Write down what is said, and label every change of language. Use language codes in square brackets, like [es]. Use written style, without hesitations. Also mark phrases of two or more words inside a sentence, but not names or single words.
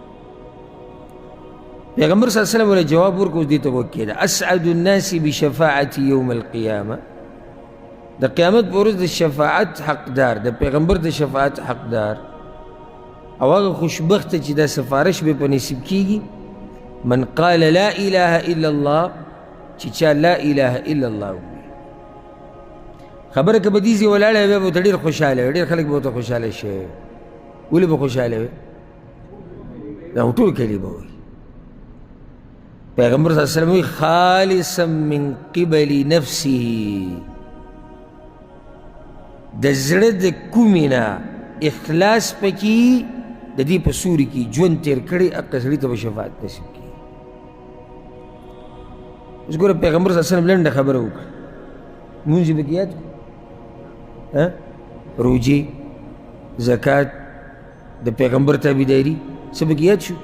[ps] پیغمبر [ar] صلی الله علیه وسلم [ps] ورته جواب ورکړ، اوس دې ته وکړي ده [ar] اسعد الناس بشفاعتي یوم القیامه، [ps] د قیامت په ورځ د شفاعت حقدار، د پیغمبر د شفاعت حقدار او هغه خوشبخته چې دا سفارش به په نصیب کېږي [ar] من قال لا اله الا الله، [ps] چې چا [ar] لا اله الا الله [ps] ووایي. خبره که به دې ځای ولاړی بیا به ورته ډېر خوشحاله وي، ډېر خلک به ورته خوشحاله شوي. ولې به خوشحاله وي؟ دا ټول کلمه وایي. پیغمبر [ar] صلی الله علیه وسلم [ps] وایي [ar] خالصا من قبل نفسه، [ps] د زړه د کومې نه اخلاص پکې د دې په سوري کې ژوند تېر کړی هغه سړي ته به شفاعت نصیب کېږي. اوس ګوره پیغمبر [ar] صلی الله علیه وسلم [ps] لنډه خبره وکړه، مونځ یې پکې یاد کړو، روجې، زکات، د پیغمبر تابعداري څه پکې یاد شو.